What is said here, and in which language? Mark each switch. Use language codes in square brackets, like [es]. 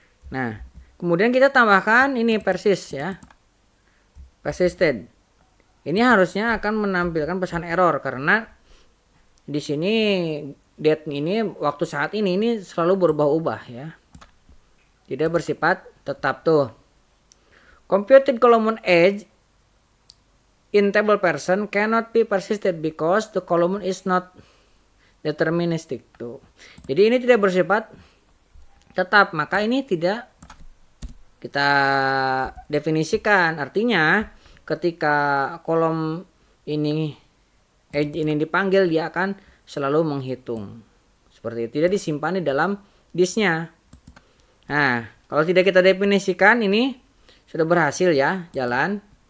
[id] Nah, kemudian kita tambahkan ini persist ya. Persisted. Ini harusnya akan menampilkan pesan error karena di sini date ini waktu saat ini selalu berubah-ubah ya. Tidak bersifat tetap tuh. [en] Computed column age in table person cannot be persisted because the column is not deterministic [id] tuh. Jadi ini tidak bersifat tetap, maka ini tidak kita definisikan. Artinya ketika kolom ini age ini dipanggil, dia akan selalu menghitung. Seperti itu, tidak disimpan di dalam disknya. Nah, kalau tidak kita definisikan, ini sudah berhasil ya, jalan.